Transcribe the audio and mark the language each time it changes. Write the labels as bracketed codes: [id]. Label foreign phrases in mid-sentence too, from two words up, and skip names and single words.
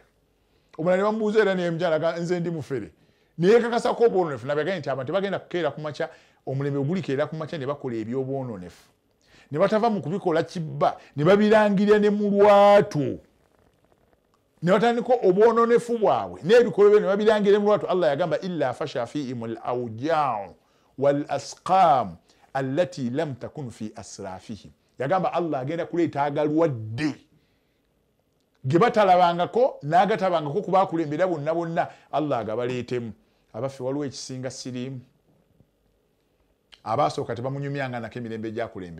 [lg] Omulala ne bamubuuza era naye mukyala yagamba nze ndi mufere. Naye kakasako obwonoonefu, nabagambye nti abantu bagenda kukeera ku makya, omulembe gulikeera ku makya ne bakola ebyobwonoonefu, ne batava mu kubikola kibba, ne babirangirira ne mu lwatu, ne batandika obwonoonefu bwabwe n'ebikolwa bye ne babirangirira mu lwatu. Allah yagamba [ar] إلا فشا فيهم الأوجاع والأسقام التي لم تكن في أسرافهم, [lg] yagamba Allah agenda kuleeta agalwadde ge batalabangako n'agatabangako ku baakulembera bonna, Allah agabaleetemu. Abaffe waliwo ekisinga siriimu, abaasooka tebamunyumyanga nako emirembe gyakulembera.